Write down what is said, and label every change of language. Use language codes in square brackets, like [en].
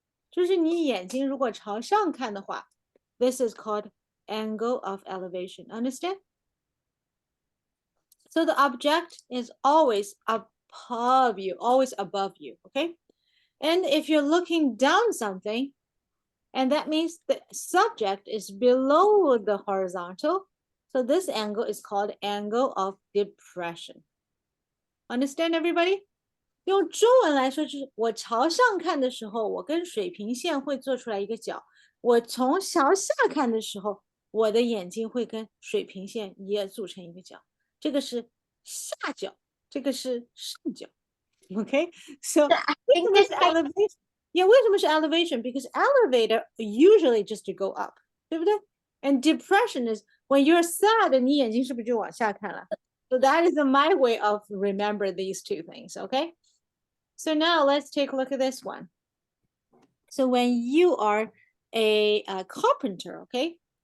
[zh] 就是你眼睛如果朝上看的话, [en] this is called angle of elevation. Understand? So the object is always up above you, always above you, okay? And if you're looking down something, and that means the subject is below the horizontal, so this angle is called angle of depression. Understand, everybody? [zh] 用中文来说，就是我朝上看的时候，我跟水平线会做出来一个角；我从朝下看的时候，我的眼睛会跟水平线也组成一个角。这个是下角，这个是上角。 [en] Okay, so think this this elevation. Yeah, [zh] 为什么是 [en] elevation? Because elevator usually just to go up, [zh] 对不对? [en] And depression is when you're sad, [zh] 你眼睛是不是就往下看了? [en] So that is my way of remember these two things, okay? So now let's take a look at this one. So when you are a carpenter, okay?